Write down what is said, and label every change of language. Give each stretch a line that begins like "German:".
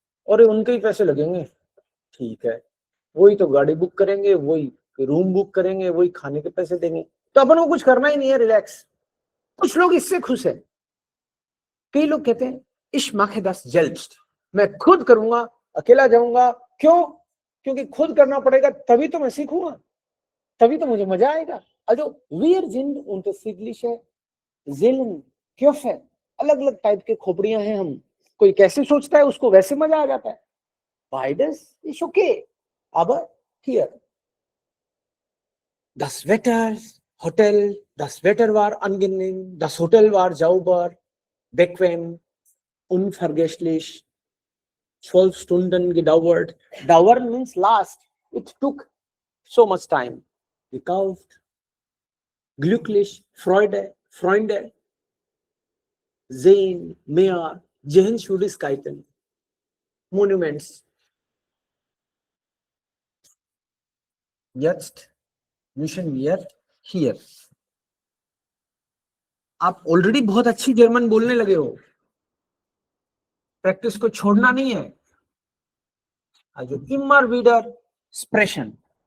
Hindi: और उनके ही पैसे लगेंगे. ठीक है, वही तो गाड़ी बुक करेंगे, वही रूम बुक करेंगे, वही खाने के पैसे देंगे, तो अपन को कुछ करना ही नहीं है, रिलैक्स. कुछ लोग इससे खुश है. कई लोग कहते हैं
German: ich mache das selbst,
Hindi: मैं खुद करूंगा, अकेला जाऊंगा. क्यों? क्योंकि खुद करना पड़ेगा, तभी तो मैं सीखूंगा, तभी तो मुझे मजा आएगा.
German: also wir sind unterschiedliche Seelen, Köpfe.
Hindi: अलग अलग टाइप के खोपड़ियां हैं हम. कोई कैसे सोचता है, उसको वैसे मजा आ जाता है.
German: Beides ist okay, aber hier. Das Wetter, Hotel, das Wetter war angenehm, das Hotel war sauber, bequem, unvergesslich, 12 Stunden gedauert.
English: Dauer means last. It took so much time.
German: Gekauft, glücklich, Freude, Freunde, sehen, mehr, Sehenswürdigkeiten, Monuments. Jetzt müssen wir hier.
Hindi: आप already बहुत अच्छी German बोलने लगे हो, practice को छोड़ना नहीं है.
German: Also immer wieder sprechen.